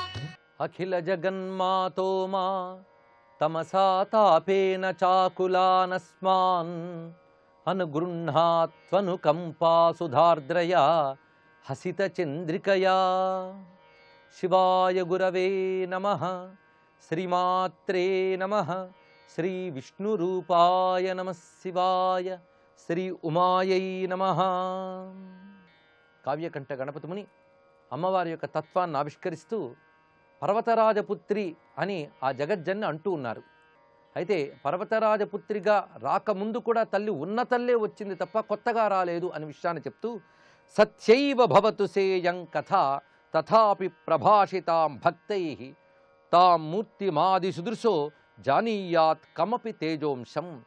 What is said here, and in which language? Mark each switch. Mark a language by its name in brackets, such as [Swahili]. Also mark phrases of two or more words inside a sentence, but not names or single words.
[Sanskrit] अखिल जगन्मातो मा तमसा तापेन चाकुलानस्मान् अनुगृह्णात्वनुकम्पा सुधार्द्रया हसितचन्द्रिकया शिवाय गुरवे नमः श्रीमात्रे नमः श्री विष्णुरूपाय नमः शिवाय श्री उमायै नमः [Telugu] కావ్యకంఠ గణపతి ముని అమ్మవారి యొక్క తత్వాన్ని ఆవిష్కరిస్తూ పర్వతరాజపుత్రి అని ఆ జగజ్జన్ని అంటూ ఉన్నారు. అయితే పర్వతరాజపుత్రిగా రాకముందు కూడా తల్లి ఉన్న తల్లే వచ్చింది తప్ప కొత్తగా రాలేదు అనే విషయాన్ని చెప్తూ [Sanskrit] సత్యైవ భవతు సేయం కథ తథాపి ప్రభాషితాం భక్తైః తాం మూర్తిమాది సుదృశో జానీయాత్ కమపి తేజోంశం.